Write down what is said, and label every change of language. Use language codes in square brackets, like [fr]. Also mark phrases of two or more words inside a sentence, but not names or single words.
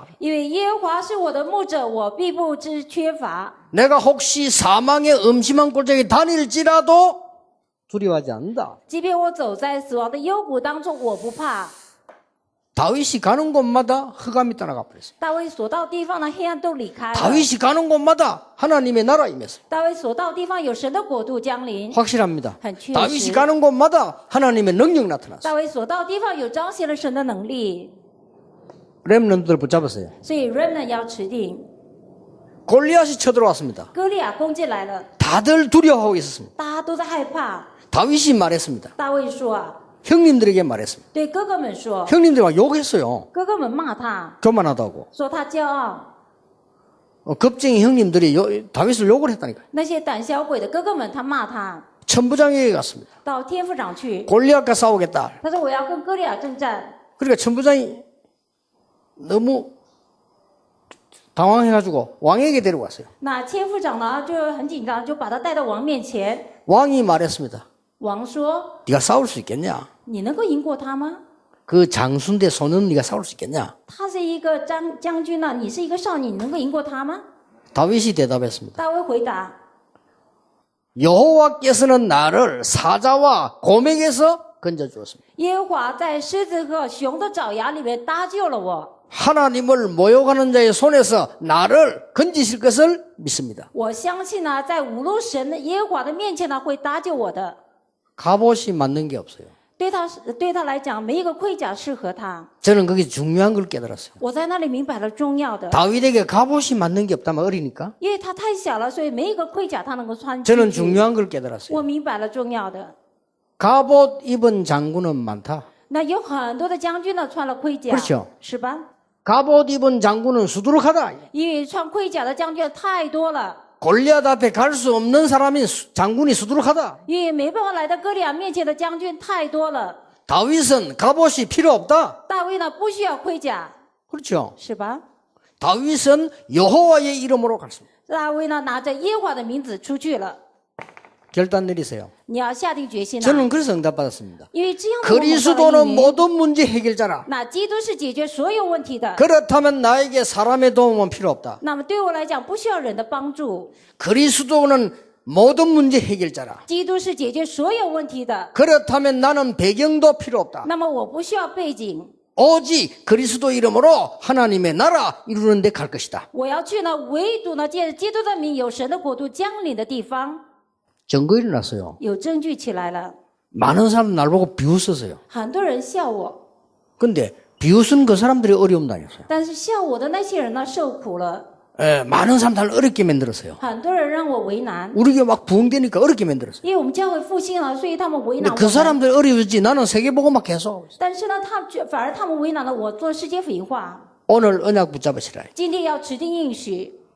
[zh] 因为耶和华是我的牧者，我必不知缺乏。 [ko] 내가 혹시 사망의 음침한 골짜기 다닐지라도 두려워하지 않는다. [zh] 即便我走在死亡的幽谷当中，我不怕。 [ko] 다윗이 가는 곳마다 흑암이 떠나가 버렸어요. [zh] 大卫所到地方呢，黑暗都离开了。 [ko] 다윗이 가는 곳마다 하나님의 나라 임했어요. [zh] 大卫所到地方有神的国度降临。 [ko] 확실합니다. [zh] 很确实。 [ko] 다윗이 가는 곳마다 하나님의 능력 나타났어요. [zh] 大卫所到地方有彰显了神的能力， [ko] 렘넌트들 붙잡았어요. [zh] 所以 remnant 要持定。 [ko] 골리앗이 쳐들어왔습니다. [zh] 歌利亚攻进来了， [ko] 다들 두려워하고 있었습니다. [zh] 大家都在害怕。 [ko] 다윗이 말했습니다. [zh] 大卫说啊， [ko] 형님들에게 말했습니다. [zh] 对哥哥们说， [ko] 형님들 막 욕했어요. [zh] 哥哥们骂他， [ko] 교만하다고. [zh] 说他骄傲。 [ko] 겁쟁이 형님들이 다윗을 욕을 했다니까요. [zh] 那些胆小鬼的哥哥们，他骂他， [ko] 천부장에게 갔습니다. [zh] 到天父长去， [ko] 골리앗과 싸우겠다. [zh] 他说我要跟歌利亚征战。 [ko] 그러니까 천부장이 너무 당황해가지고 왕에게 데려갔어요. [zh] 那天父长呢就很紧张，就把他带到王面前。 [ko] 왕이 말했습니다. [zh] 王说 [ko] 네가 싸울 수 있겠냐? ：“ [zh] 你能够赢过他吗？ [ko] 그 장수인데 소년 네가 싸울 수 있겠냐? [zh] 他是一个将军呢，你是一个少年，你能够赢过他吗 [ko] 다윗이 대답했습니다. [zh] 大卫回答： [ko] 여호와께서는 나를 사자와 곰에게서 건져주었습니다. [zh] 耶和华在狮子和熊的爪牙里面搭救了我。 [ko] 하나님을 모욕하는 자의 손에서 나를 건지실 것을 믿습니다. [zh] 我相信呢，在侮辱神的耶和华的面前呢，会搭救我的。 [ko] 갑옷이 맞는 게 없어요. [zh] 对他来讲，没一个盔甲适合他。 [ko] 저는 그게 중요한 걸 깨달았어요. [zh] 我在那里明白了重要的， [ko] 다윗에게 갑옷이 맞는 게 없다면 어리니까 [zh] 因为他太小了，所以没一个盔甲他能够穿进 [ko] 저는 [zh] 去。 [ko] 중요한 걸 깨달았어요. [zh] 我明白了重要的。 [ko] 갑옷 입은 장군은 많다. [zh] 那有很多的将军呢穿了盔甲， [ko] 그렇죠 [zh] 是吧？ [ko] 갑옷 입은 장군은 수두룩하다. [zh] 因为穿盔甲的将军太多了， [ko] 골리앗 앞에 갈 수 없는 사람이 장군이 수두룩하다. [zh] 因为没办法来到歌利亚面前的将军太多了。 [ko] 다윗은 갑옷이 필요 없다. [zh] 大卫呢不需要盔甲， [ko] 그렇죠. [zh] 是吧？ [ko] 다윗은 여호와의 이름으로 갔습니다. [zh] 大卫呢拿着耶和华的名字出去了。 [ko] 결단 내리세요. [zh] 你要下定决心啊！ [ko] 저는 그래서 응답받았습니다. [zh] 因为这样的我蒙召的 [ko] 그리스도는 [zh] 应允 [ko] 모든 문제 해결자라. [zh] 那基督是解决所有问题的。 [ko] 그렇다면 나에게 사람의 도움은 필요 없다. [zh] 那么对我来讲，不需要人的帮助。 [ko] 그리스도는 모든 문제 해결자라. [zh] 基督是解决所有问题的。 [ko] 그렇다면 나는 배경도 필요 없다. [zh] 那么我不需要背景， [ko] 오직 그리스도 이름으로 하나님의 나라 이루는 데 갈 것이다. [zh] 我要去呢，唯独呢，借着基督的名，有神的国度降临的地方， [ko] 증거 일어났어요. [zh] 有证据起来了。 [ko] 많은 사람 날 보고 비웃었어요. [zh] 很多人笑我， [ko] 근데 비웃은 그 사람들이 어려움 당했어요. [zh] 但是笑我的那些人呢，受苦了， [ko] 많은 사람들을 어렵게 만들었어요. [zh] 很多人让我为难。 [ko] 우리 교회 막 부흥되니까 어렵게 만들었어요. [zh] 因为我们教会复兴了，所以他们为难 [ko] 근데 [zh] 我 [ko] 그 [zh] 们。 [ko] 사람들 어려웠지 나는 세계복음만 계속 하고 있어요. [zh] 但是呢，反而他们为难了我做世界福音化。 [ko] 오늘 언약 붙잡으시라. [zh] 今天要持定应许。